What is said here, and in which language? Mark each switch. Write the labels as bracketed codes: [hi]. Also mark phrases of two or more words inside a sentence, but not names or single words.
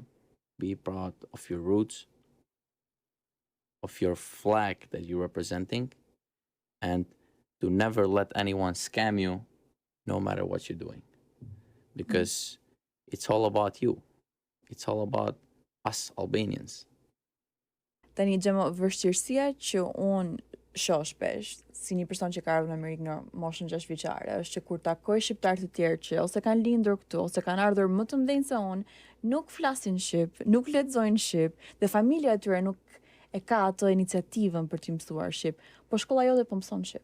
[en] Be proud of your roots, of your flag that you're representing, and to never let anyone scam you no matter what you're doing. Because it's all about you. It's all about us Albanians. [sq] Tani Xhemo, vështirësia që unë shoh shpesh si një person që ka ardhur në Amerikë në moshën 6 vjeçare është që kur takoj shqiptar të tjerë që ose kanë lindur këtu ose kanë ardhur më të mëdhenj se unë, nuk flasin shqip, nuk lexojnë shqip, dhe familja e tyre nuk e ka atë iniciativën për t'i mësuar shqip, po shkolla jote po mëson shqip.